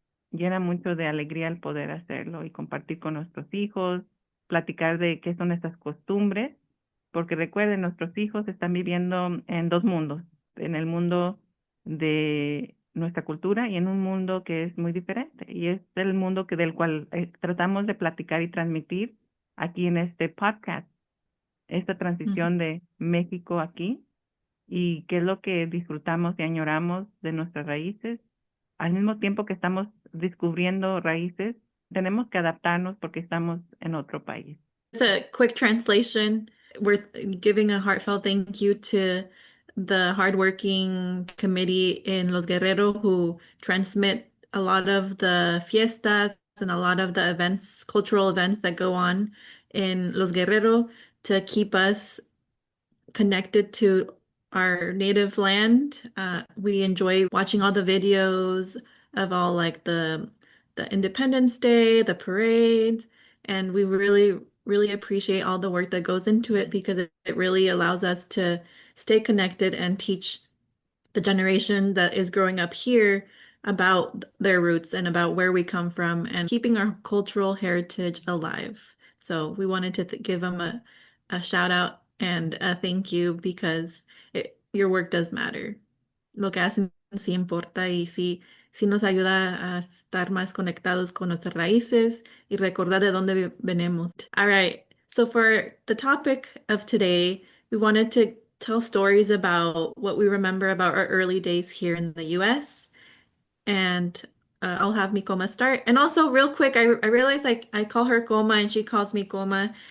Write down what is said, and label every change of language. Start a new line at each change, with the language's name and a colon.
Spanish: llena mucho de alegría el poder hacerlo y compartir con nuestros hijos, platicar de qué son estas costumbres, porque recuerden, nuestros hijos están viviendo en dos mundos, en el mundo de nuestra cultura y en un mundo que es muy diferente, y es el mundo del cual tratamos de platicar y transmitir aquí en este podcast, esta Ujú. transición de México aquí y qué es lo que disfrutamos y añoramos de nuestras raíces. Al mismo tiempo que estamos descubriendo raíces, tenemos que adaptarnos porque estamos en otro país.
English: Just a quick translation. We're giving a heartfelt thank you to the hardworking committee in Los Guerrero who transmit a lot of the fiestas and a lot of the events, cultural events that go on in Los Guerrero to keep us connected to our native land. We enjoy watching all the videos of all like the Independence Day, the parades, and we really appreciate all the work that goes into it because it really allows us to stay connected and teach the generation that is growing up here about their roots and about where we come from and keeping our cultural heritage alive. So we wanted to give them a shout out and a thank you because your work does matter.
Spanish: Lo que hacen sí importa y sí nos ayuda a estar más conectados con nuestras raíces y recordar de dónde venimos.
English: All right. So for the topic of today, we wanted to tell stories about what we remember about our early days here in the US. And I'll have mi coma start. And also, real quick, I realize I call her coma and she calls me coma.